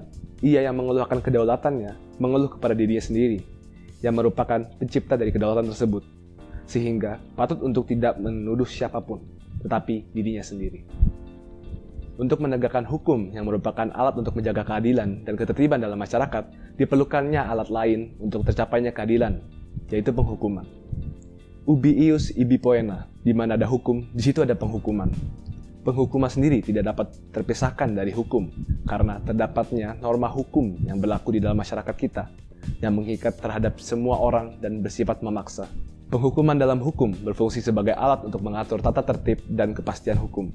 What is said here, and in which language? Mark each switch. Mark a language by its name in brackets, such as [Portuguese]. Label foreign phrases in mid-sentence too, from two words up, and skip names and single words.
[Indonesian] Ia yang mengeluhkan kedaulatannya mengeluh kepada dirinya sendiri, yang merupakan pencipta dari kedaulatan tersebut, sehingga patut untuk tidak menuduh siapapun, tetapi dirinya sendiri. Untuk menegakkan hukum yang merupakan alat untuk menjaga keadilan dan ketertiban dalam masyarakat, diperlukannya alat lain untuk tercapainya keadilan, yaitu penghukuman. [Latin] Ubi ius ibi poena, [Indonesian] di mana ada hukum, di situ ada penghukuman. Penghukuman sendiri tidak dapat terpisahkan dari hukum, karena terdapatnya norma hukum yang berlaku di dalam masyarakat kita, yang mengikat terhadap semua orang dan bersifat memaksa. Penghukuman dalam hukum berfungsi sebagai alat untuk mengatur tata tertib dan kepastian hukum.